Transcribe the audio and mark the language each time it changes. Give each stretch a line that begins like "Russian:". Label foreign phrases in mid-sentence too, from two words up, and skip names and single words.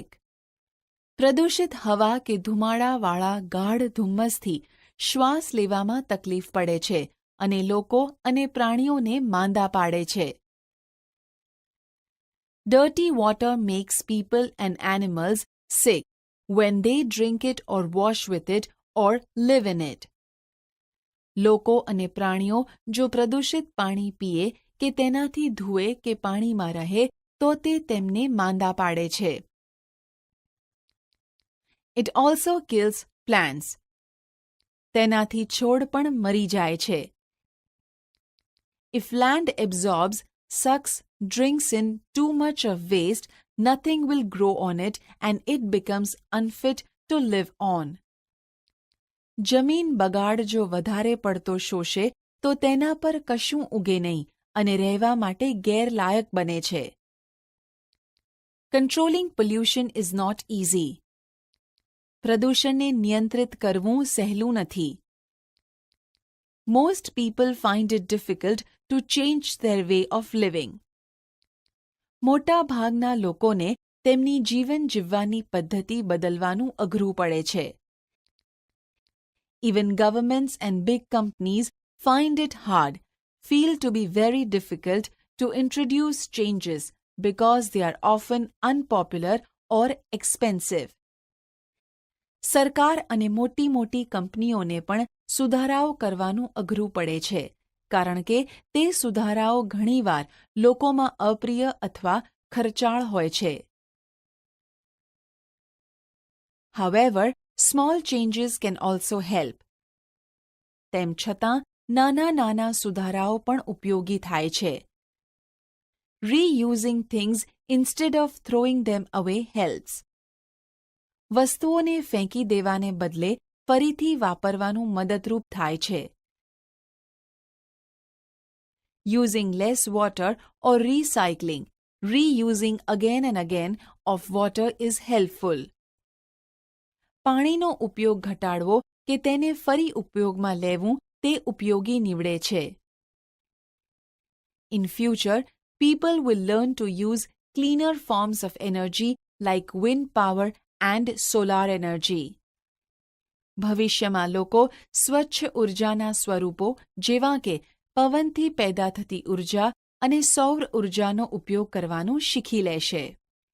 Gujarati: પ્રદૂષિત હવા કે ધુમાડાવાળા ગાઢ ધુમ્મસથી શ્વાસ લેવામાં તકલીફ પડે છે અને લોકો અને પ્રાણીઓને માંદા પાડે છે.
English: Dirty water makes people and animals sick when they drink it or wash with it or live in it.
Gujarati: લોકો અને પ્રાણીઓ જો પ્રદૂષિત પાણી પીએ કે તેનાથી ધુએ કે પાણીમાં રહે તો તે તેમને માંદા પાડે છે.
English: It also kills plants.
Gujarati: તેનાથી છોડ પણ મરી જાય છે.
English: If land absorbs, sucks, drinks in too much of waste, nothing will grow on it and it becomes unfit to live on.
Gujarati: જમીન બગાડ જો વધારે પડતો શોષે તો તેના પર કશું ઉગે નહીં અને રહેવા માટે ગેરલાયક બને છે.
English: Controlling pollution is not easy.
Gujarati: પ્રદૂષણને નિયંત્રિત કરવું સહેલું નથી.
English: Most people find it difficult to change their way of living.
Gujarati: મોટા ભાગના લોકોને તેમની જીવન જીવવાની પદ્ધતિ બદલવાનું અઘરું પડે છે.
English: Even governments and big companies find it hard, feel to be very difficult to introduce changes because they are often unpopular or expensive.
Gujarati: સરકાર અને મોટી કંપનીઓને પણ સુધારાઓ કરવાનું અઘરું પડે છે કારણ કે તે સુધારાઓ ઘણીવાર લોકોમાં અપ્રિય અથવા ખર્ચાળ હોય છે.
English: However, small changes can also help.
Gujarati: તેમ છતાં નાના સુધારાઓ પણ ઉપયોગી થાય છે.
English: Reusing things instead of throwing them away helps.
Gujarati: વસ્તુઓને ફેંકી દેવાને બદલે ફરીથી વાપરવાનું મદદરૂપ થાય છે.
English: Using less water or recycling, reusing again and again of water is helpful.
Gujarati: પાણીનો ઉપયોગ ઘટાડવો કે તેને ફરી ઉપયોગમાં લેવું તે ઉપયોગી નીવડે છે.
English: In future, people will learn to use cleaner forms of energy like wind power and solar energy.
Gujarati: ભવિષ્યમાં લોકો સ્વચ્છ ઉર્જાના સ્વરૂપો જેવા કે પવનથી પેદા થતી ઉર્જા અને સૌર ઉર્જાનો ઉપયોગ કરવાનું શીખી લેશે.